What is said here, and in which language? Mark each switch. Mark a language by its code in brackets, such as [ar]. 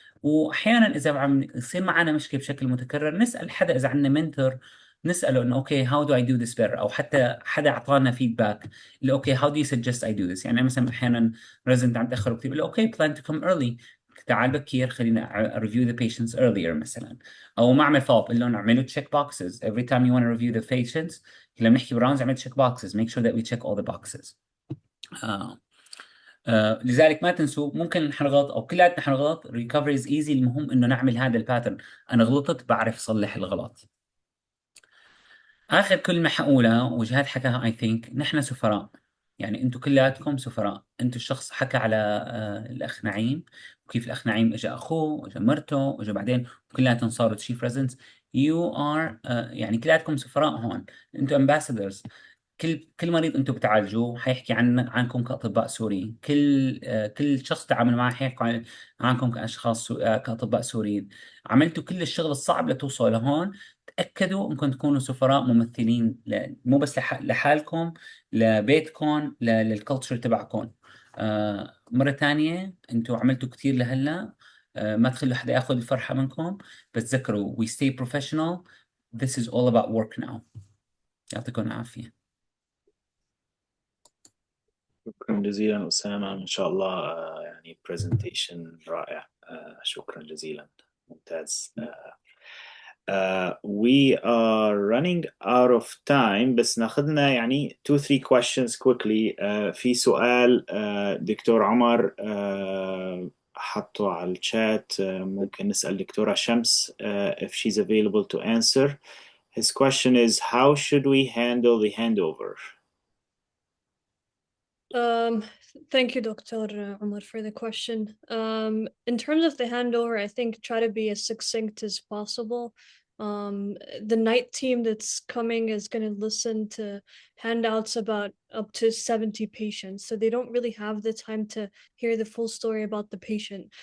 [ar] واحيانا اذا عم يصير معنا مشكله بشكل متكرر نسال حدا، اذا عندنا منتور نساله انه اوكي [en] how do I do this better، [ar] او حتى حدا اعطانا فيدباك اللي اوكي [en] how do you suggest I do this. [ar] يعني مثلا احيانا ريزنت عم تاخر وكتير بقول له اوكي [en] plan to come early، [ar] تعال بكير، خلينا [en] review the patients earlier [ar] مثلا. او ما اعمل [en] follow up، [ar] قول لهم اعملوا [en] check boxes every time you want to review the patients. [ar] لما نحكي براونز اعمل [en] check boxes، make sure that we check all the boxes. [ar] لذلك ما تنسوا ممكن نغلط او كلياتنا حنغلط، ريكفري از ايزي. المهم انه نعمل هذا الباترن، انا غلطت بعرف اصلح الغلط. اخر كلمه حقولها وجهاد حكاها اي ثينك، نحن سفراء. يعني انتم كلياتكم سفراء. انتم الشخص حكى على الاخ نعيم، وكيف الاخ نعيم اجى اخوه، اجى مرته، واجى بعدين كلياتهم صاروا تشيف ريزنس. يو ار يعني كلياتكم سفراء هون. انتم امباسادورز. كل مريض انتم بتعالجوه حيحكي عنكم كاطباء سوريين. كل شخص تعامل معه حيحكي عنكم كاشخاص كاطباء سوريين. عملتوا كل الشغل الصعب لتوصلوا لهون. تاكدوا انكم تكونوا سفراء ممثلين مو بس لحالكم، لبيتكم، للكالتشر تبعكم. مره ثانيه انتم عملتوا كثير لهلا. ما تخلوا حدا ياخذ الفرحه منكم. بس تذكروا [en] we stay professional. This is all about work now. [ar] يعطيكم العافيه. شكرا جزيلا أسامة، إن شاء الله يعني presentation رائع. شكرا جزيلا، ممتاز. [en] We are running out of time، [ar] بس ناخذنا يعني [en] 2-3 questions quickly. [ar] في سؤال دكتور عمر حطه على الشات، ممكن نسأل دكتورة شمس [en] if she's available to answer. His question is, how should we handle the handover? Thank you, Dr. Umar, for the question. In terms of the handover, I think try to be as succinct as possible. The night team that's coming is going to listen to handouts about up to 70 patients, so they don't really have the time to hear the full story about the patient.